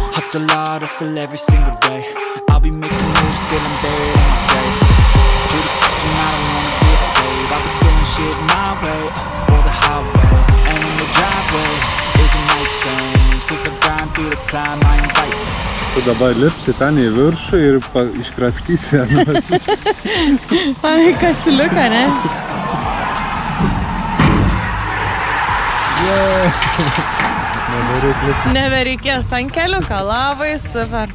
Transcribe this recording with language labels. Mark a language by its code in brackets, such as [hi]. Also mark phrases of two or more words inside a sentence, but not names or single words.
[en] hustle every single day. I'll be making moves till I'm buried in my grave. To the system, I don't wanna be a slave. I'll be doing shit my way, or the highway. And in the driveway is a nice range, cause I grind through the climb, I invite. [lt] Tu dabar lipsi ten į viršų ir iškrapštysi anuos. Ai, kasiliuką, ne? Nebereikės ant keliuką, labai super.